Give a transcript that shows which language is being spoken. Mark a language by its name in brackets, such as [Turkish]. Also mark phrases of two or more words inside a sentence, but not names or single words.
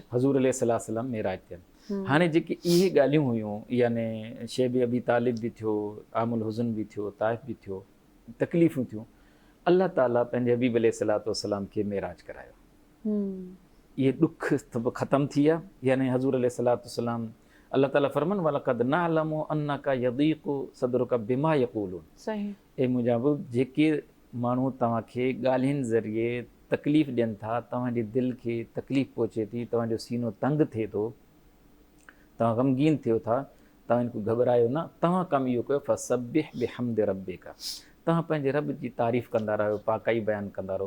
[Sindhi] हज़ूर [Arabic] عليه الصلاة والسلام [Sindhi] मेराज थियनि। हाणे जेके इहे ॻाल्हियूं हुयूं, याने शेब अबी तालिब बि थियो, आमुल हुज़न बि थियो, ताइफ़ बि थियो, तकलीफ़ूं थियूं, अल्लाह ताला पंहिंजे हबीब [Arabic] عليه الصلاة والسلام [Sindhi] खे मेराज करायो। इहे ॾुख ख़तमु थी विया, याने हज़ूर [Arabic] عليه الصلاة والسلام [Sindhi] अल्लाह ताला फरमान [Arabic] ولقد نعلم أنك يضيق صدرك بما يقولون. [Sindhi] सही। ए मुंहिंजा जेके माण्हू तव्हांखे ॻाल्हियुनि ज़रिए तकलीफ़ ॾियनि था, तव्हांजे दिलि खे तकलीफ़ पहुचे थी, तव्हांजो सीनो तंग थिए थो, तव्हां ग़मगीन थियो था, तव्हां इनको घबरायो न, तव्हां कमु इहो कयो [Arabic] فسبح بحمد ربك, [Sindhi] तव्हां पंहिंजे रब जी तारीफ़ कंदा रहियो, पाकाई बयानु कंदा रहो।